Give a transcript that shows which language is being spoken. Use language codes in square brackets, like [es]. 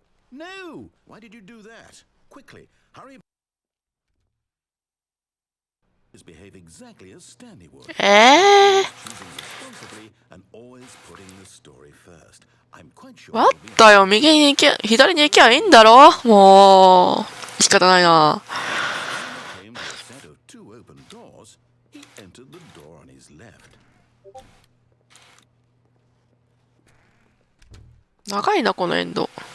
[en] No! Why did you do that? Quickly, hurry. Behave exactly as Stanley would. Choosing responsibly and always putting the story first. I'm quite sure. [ja] わったよ、右に行け、左に行きゃいいんだろ。もう仕方ないな。 [en] Came to a set of 2 open doors. He entered the door on his left. [ja] 長いなこのエンド。